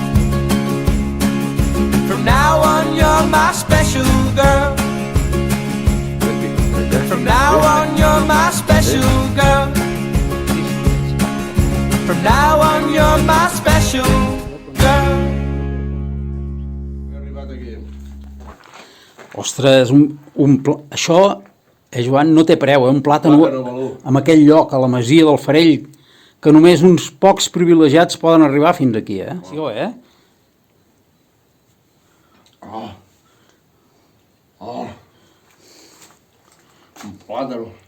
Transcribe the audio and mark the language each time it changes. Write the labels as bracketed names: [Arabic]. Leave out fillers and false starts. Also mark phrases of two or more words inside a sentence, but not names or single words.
[English] From now on you're my special girl. From now on you're my special girl. From now on you're my special girl. [Catalan] Ostres, això, Joan, no té preu, un plàtan en aquell lloc, a la masia del Farell, que només uns pocs privilegiats poden arribar fins aquí, Sí, Un plàtan.